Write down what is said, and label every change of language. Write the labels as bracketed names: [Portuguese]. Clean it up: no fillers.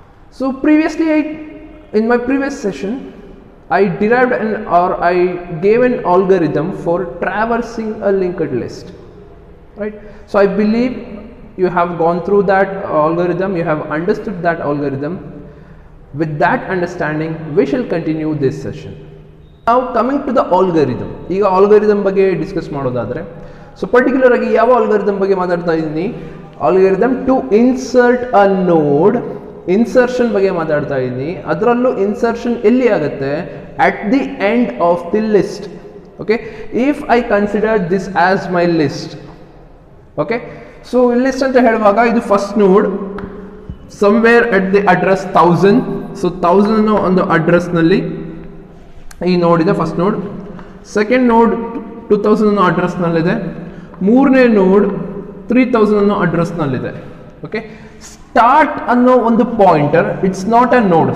[English] So previously in my previous session I derived I gave an algorithm for traversing a linked list. Right. So I believe you have gone through that algorithm, you have understood that algorithm. With that understanding, we shall continue this session. Now coming to the algorithm. [Kannada] ಈಗ algorithm ಬಗ್ಗೆ discuss ಮಾಡೋದಾದ್ರೆ, so particular ಆಗಿ ಯಾವ algorithm ಬಗ್ಗೆ ಮಾತಾಡ್ತಾ ಇದ್ದೀನಿ? [English] Algorithm to insert a node, insertion [Kannada] ಬಗ್ಗೆ ಮಾತಾಡ್ತಾ ಇದ್ದೀನಿ. ಅದರಲ್ಲೂ insertion ಎಲ್ಲಿ ಆಗುತ್ತೆ? [English] At the end of the list. Okay, if I consider this as my list. Okay, so list [Kannada] ಅಂತ ಹೇಳುವಾಗ ಇದು ಫಸ್ಟ್ ನೋಡ್ [English] somewhere at the address 1000. [Kannada] so 1000 ಅನ್ನೋ ಒಂದು ಅಡ್ರೆಸ್ ನಲ್ಲಿ ಈ ನೋಡ್ ಇದೆ, ಫಸ್ಟ್ ನೋಡ್. ಸೆಕೆಂಡ್ ನೋಡ್ 2000 ಅನ್ನೋ ಅಡ್ರೆಸ್ ನಲ್ಲಿದೆ. ಮೂರನೇ ನೋಡ್ 3000 ಅನ್ನೋ ಅಡ್ರೆಸ್ ನಲ್ಲಿದೆ. ಓಕೆ, ಸ್ಟಾರ್ಟ್ ಅನ್ನೋ ಒಂದು ಪಾಯಿಂಟರ್, [English] It's not a node.